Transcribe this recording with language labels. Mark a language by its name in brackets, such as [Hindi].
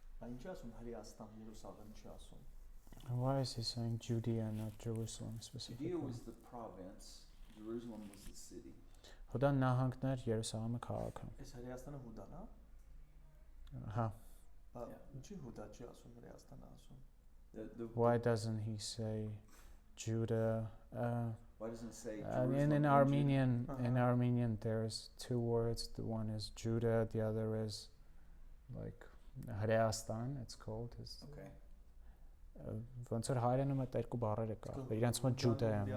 [Armenian] Ինչ ասում Հրեաստան, Երուսաղեմ չի ասում։ [English] Why is he saying Judea and not Jerusalem specifically? Judea was the province, Jerusalem was the city. [Armenian] Հուդան նահանգներ, Երուսաղեմը քաղաքը։ Այս Հրեաստանը Հուդան է։ Հա։ Ինչի Հուդա չի ասում, Հրեաստանը ասում։ [English] Why doesn't he say Judah? Why doesn't it say In Armenian there's two words. The one is Judah, the other is like Hreastan, it's called. Okay. [Armenian] ոնց որ հայերենում այդ երկու բառերը կա։ Իրանց մոտ Ջուդա է ամենը։